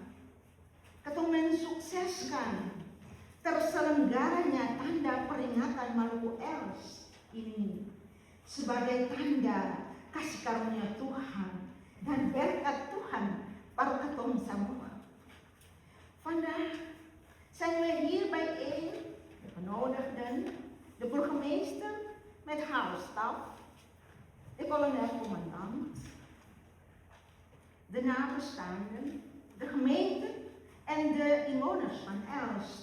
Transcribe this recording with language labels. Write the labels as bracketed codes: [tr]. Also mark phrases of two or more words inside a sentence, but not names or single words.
[abs] Ketong mensukseskan terselenggaranya tanda peringatan Maluku Els ini sebagai tanda kasih karunia Tuhan dan berkat Tuhan para ketong semua. [nl] Vandaag zijn we hier bijeen, de genodigden, de burgemeester met haar staf, de kolonel commandant, de nabestaanden, de gemeente en de inwoners van Els.